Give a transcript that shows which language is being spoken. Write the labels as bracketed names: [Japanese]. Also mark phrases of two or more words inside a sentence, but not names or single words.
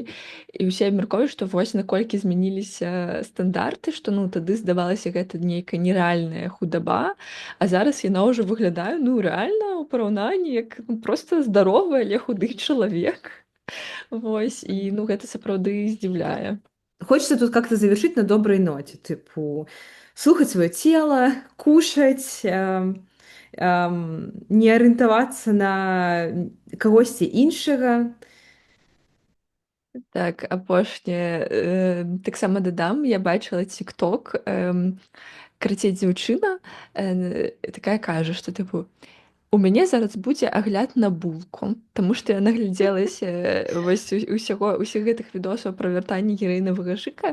[Belarusian] І ўсе абмяркоўваюць, што вось наколькі змяніліся стандарты, што ну тады здавалася гэта нейкая нерэальная худаба, а зараз яна ўжо выглядае ну рэальна ў параўнанні як ну, проста здаровы, але худы чалавек. Вось і ну гэта сапраўды здзіўляе. [Russian] Хочется тут как-то завершить на доброй ноте, типа слухать свое тело, кушать, [Belarusian] не арыентавацца на кагосьці іншага. Так, апошняе таксама дадам, я бачыла TikTok, Карацей, дзяўчына такая кажа, што тыпу у мяне зараз будзе агляд на булку, таму што я наглядзелася вось усіх гэтых відосаў пра вяртанне гераінавага шыка.